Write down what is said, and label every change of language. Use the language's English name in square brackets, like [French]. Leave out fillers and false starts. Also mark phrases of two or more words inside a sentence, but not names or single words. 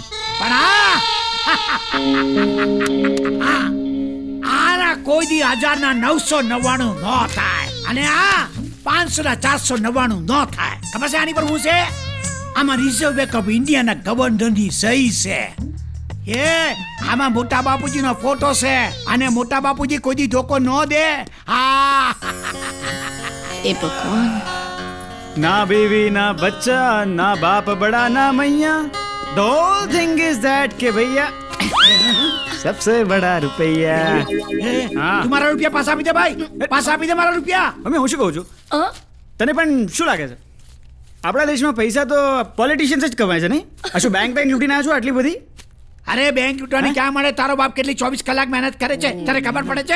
[Gujarati] પણ આના કોઈ દી 1999 ન થાય અને આ 500 499 ન થાય. ખબર છે આની પર હું છે? આમાં રિઝર્વ બેંક ઓફ ઇન્ડિયાના ગવર્નરની સહી છે. એ આમાં મોટા બાપુજીનો ફોટો છે અને મોટા બાપુજી કોઈ દી ધોકો ન દે. હા. એ ભગવાન. [Hindi] ना बीवी ना बच्चा ना बाप बड़ा ना मैया, [English] the whole thing is that [Hindi] के भैया सबसे बड़ा रुपया. [Gujarati] તું મારા રૂપિયા પાછા આપી દે ભાઈ, પાછા આપી દે મારા રૂપિયા. અમે હું શું કહું છું, તને પણ શું લાગે છે આપણા દેશમાં પૈસા તો પોલિટિશિયન્સ જ કમાય છે નહીં? આ શું બેંક લૂંટીને આવ્યો છો આટલી બધી? અરે બેંક લૂંટવાની ક્યાં મળે? તારો બાપ કેટલી 24 કલાક મહેનત કરે છે તારે ખબર પડે છે?